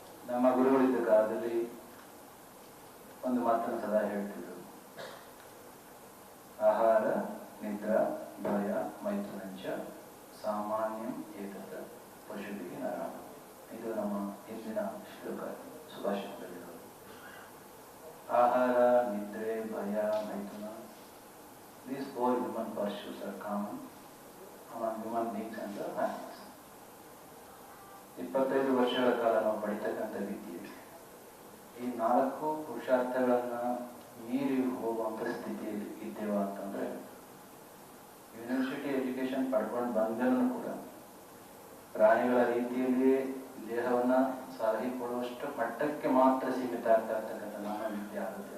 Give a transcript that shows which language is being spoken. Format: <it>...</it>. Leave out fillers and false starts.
<kn>ನಮ್ಮ ಗುರುಗಳಿದ್ದ ಕಾಲದಲ್ಲಿ ಒಂದು ಮಾತನ್ನು ಸದಾ ಹೇಳ್ತಿದ್ರು,</kn> <sa>ಆಹಾರ, ನಿದ್ರಾ, ಭಯ, ಮೈಥುನಂಚ ಸಾಮಾನ್ಯಂ ಏತತ್ ಪಶುವಿಗೆ ನರ.</sa> <kn>ಇದು ನಮ್ಮ ಹಿಂದಿನ ಶ್ಲೋಕ ಸುಭಾಷಿತದಲ್ಲಿರೋದು. ಆಹಾರ, ನಿದ್ರೆ, ಭಯ, ಮೈಥುನ,</kn> <en>these four human pursuits are common among human beings and the animals.</en> <kn>25 ವರ್ಷಗಳ ಕಾಲ ನಾವು ಪಡಿತಕ್ಕಂಥ ವಿದ್ಯೆ ಈ 4 ಪುರುಷಾರ್ಥಗಳನ್ನ ಮೀರಿ ಹೋಗುವಂತ ಸ್ಥಿತಿಯಲ್ಲಿ ಇದ್ದೇವ ಅಂತಂದ್ರೆ, ಯೂನಿವರ್ಸಿಟಿ ಎಜುಕೇಶನ್ ಪಡ್ಕೊಂಡು ಬಂದರೂ ಕೂಡ ಪ್ರಾಣಿಗಳ ರೀತಿಯಲ್ಲಿ ದೇಹವನ್ನ ಸಲಹಿಕೊಳ್ಳುವಷ್ಟು ಮಟ್ಟಕ್ಕೆ ಮಾತ್ರ ಸೀಮಿತ ಆಗ್ತಾ ಇರ್ತಕ್ಕಂಥ ನಮ್ಮ ವಿದ್ಯೆ ಆಗುತ್ತೆ.</kn>